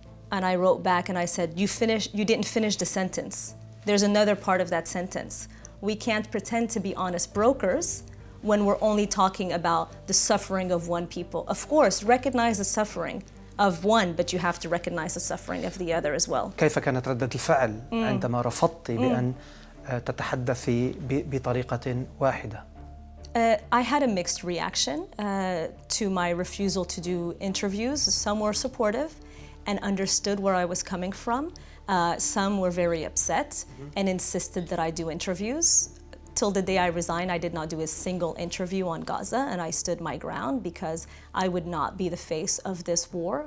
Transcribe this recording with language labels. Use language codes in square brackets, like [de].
[en] And I wrote back and I said, you didn't finish the sentence. There's another part of that sentence. We can't pretend to be honest brokers when we're only talking about the suffering of one people. Of course, recognize the suffering of one, but you have to recognize the suffering of the other as well. [ar] كيف كانت ردة الفعل عندما رفضتي بأن تتحدثي بطريقة واحدة؟ [en] I had a mixed reaction to my refusal to do interviews. Some were supportive and understood where I was coming from. Some were very upset and insisted that I do interviews. Till the day I resigned, I did not do a single interview on Gaza, and I stood my ground because I would not be the face of this war.